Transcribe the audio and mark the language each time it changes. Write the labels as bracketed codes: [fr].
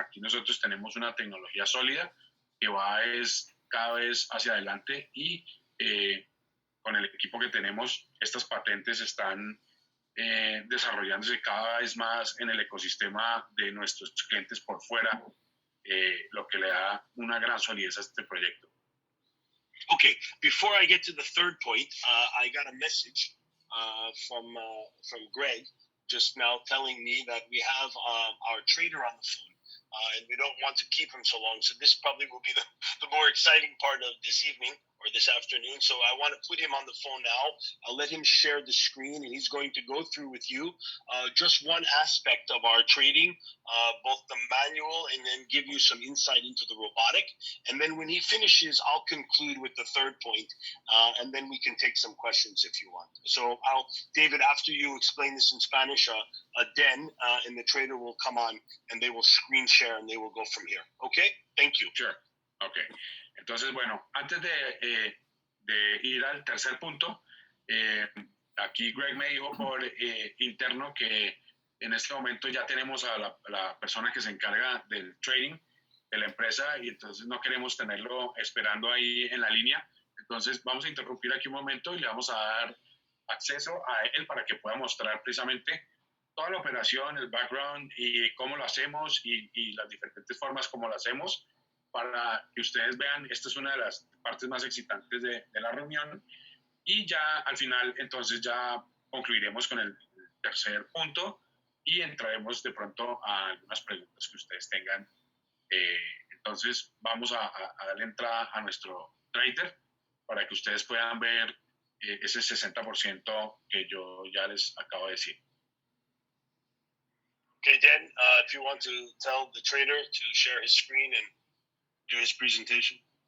[es] Aquí nosotros tenemos una tecnología sólida que va cada vez hacia adelante, y con el equipo que tenemos, estas patentes están desarrollándose cada vez más en el ecosistema de nuestros clientes por fuera, lo que le da una gran solidez a este proyecto. [en] Okay, before I get to the third point, I got a message from Greg just now telling me that we have our trader on the phone, and we don't want to keep him so long. So this probably will be the more exciting part of this evening or this afternoon. So I want to put him on the phone now. I'll let him share the screen, and he's going to go through with you just one aspect of our trading, both the manual and then give you some insight into the robotic. And then when he finishes, I'll conclude with the third point, and then we can take some questions if you want. So David, after you explain this in Spanish, Den and the trader will come on and they will screen share and they will go from here. Okay? Thank you. Sure. Okay. [es] Entonces, bueno, antes de ir al tercer punto, aquí Greg me dijo por interno que en este momento ya tenemos a la persona que se encarga del trading de la empresa, y entonces no queremos tenerlo esperando ahí en la línea. Entonces vamos a interrumpir aquí un momento y le vamos a dar acceso a él para que pueda mostrar precisamente toda la operación, el background y cómo lo hacemos y las diferentes formas como lo hacemos, para que ustedes vean. Esta es una de las partes más excitantes de la reunión, y ya al final entonces ya concluiremos con el tercer punto, y entraremos de pronto a algunas preguntas que ustedes tengan. Entonces vamos a darle entrada a nuestro trader para que ustedes puedan ver ese 60% que yo ya les acabo de decir. [en] Okay, Dan, if you want to tell the trader to share his screen and do his presentation.